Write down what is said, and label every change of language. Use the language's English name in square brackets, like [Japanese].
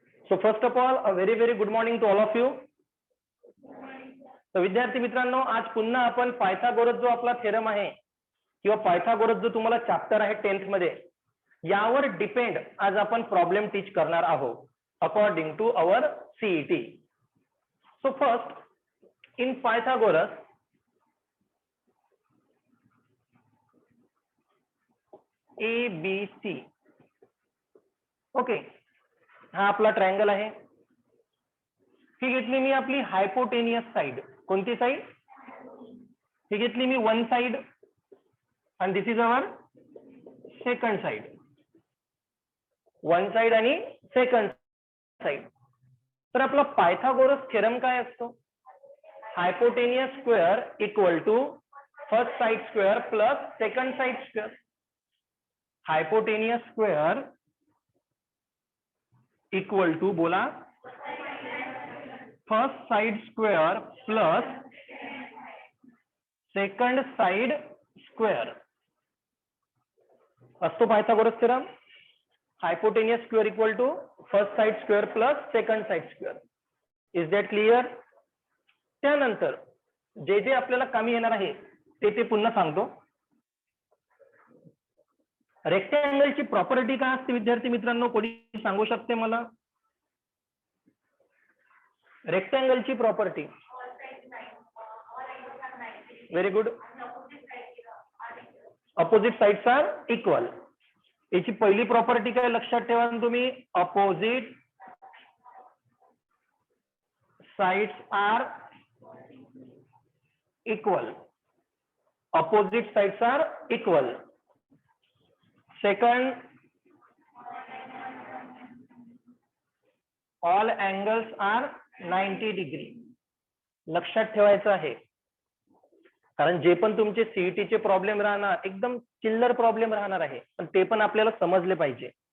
[English] So first of all, a very good morning to all of you. [Marathi] तर विद्यार्थी मित्रांनो, आज पुन्हा आपण पायथागोरस जो आपला थेरम आहे किंवा पायथागोरस जो तुम्हाला चॅप्टर आहे 10th मध्ये, यावर डिपेंड आज आपण प्रॉब्लेम टीच करणार आहोत [English] According to our CET. So first in Pythagoras ABC. [Marathi] Okay, हा आपला ट्रायंगल आहे. ही घेतली मी आपली हायपोटेनियस साइड. कोणती साइड? ही घेतली मी वन साइड आणि [English] This is our second side. [Marathi] One side आणि सेकंड साइड. तर आपला पायथागोरस थेरम काय असतो? [English] Hypotenuse square equal to first side square plus second side square. Hypotenuse square equal to, बोला, first side square plus second side square [Marathi] असतो Pythagoras theorem. [English] Hypotenuse square equal to first side square plus second side square. Is that clear? [Marathi] त्यानंतर जे जे आपल्याला कमी येणार आहे ते पुन्हा सांगतो. रेक्टँगलची प्रॉपर्टी काय असते विद्यार्थी मित्रांनो? कोणी सांगू शकते मला? रेक्टँगलची property. [English] Very good. Opposite sides are equal. [Marathi] याची पहिली प्रॉपर्टी काय लक्षात ठेवा तुम्ही? [English] Opposite sides are equal. Opposite sides are equal. Second, all angles are 90 degree. [Marathi] लक्षात ठेवायचं आहे, कारण जे पण तुमचे सीईटीचे प्रॉब्लेम राहणार एकदम चिल्लर प्रॉब्लेम राहणार आहे, पण ते पण आपल्याला समजले पाहिजे.